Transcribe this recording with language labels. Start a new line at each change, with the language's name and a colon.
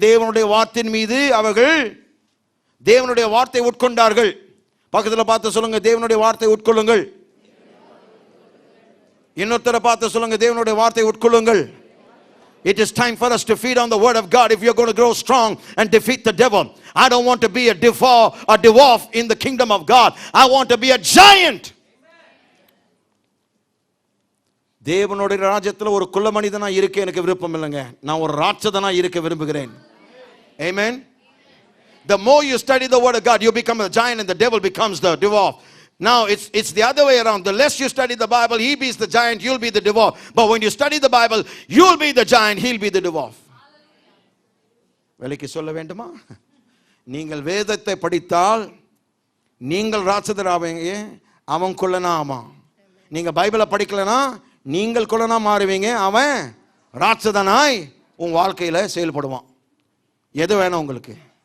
Tamil: தேவனுடைய வார்த்தையின் மீது அவர்கள் தேவனுடைய வார்த்தை உட்கொண்டார்கள். பக்கத்தில் பார்த்து சொல்லுங்க, தேவனுடைய வார்த்தை உட்கொள்ளுங்கள். இன்னொருத்தரை பார்த்து சொல்லுங்க, தேவனுடைய வார்த்தை உட்கொள்ளுங்கள்.
English: It is time for us to feed on the word of God if you're going to grow strong and defeat the devil. I don't want to be a dwarf in the kingdom of God. I want to be a giant.
Tamil: தேவனுடைய ராஜ்யத்தில் ஒரு குள்ள மனிதனா இருக்க எனக்கு விருப்பம் இல்லைங்க. நான் ஒரு ராட்சதனா இருக்க விரும்புகிறேன். Amen.
English: The more you study the word of God, you become a giant and the devil becomes the dwarf. Now it's the other way around. The less you study the Bible, he be the giant, you'll be the dwarf. But when you study the Bible, you'll be the giant, he'll be the dwarf.
Tamil: விலைக்கு சொல்ல வேண்டுமா? நீங்கள் வேதத்தை படித்தால் நீங்கள் ராட்சதராவீங்க, அவன் குள்ளனா ஆமாம். நீங்க பைபிளை படிக்கலனா நீங்கள் குள்ளனா மாறுவீங்க, அவன் ராட்சதனாய் உன் வாழ்க்கையில செயல்படுவான். எது வேணும் உங்களுக்கு?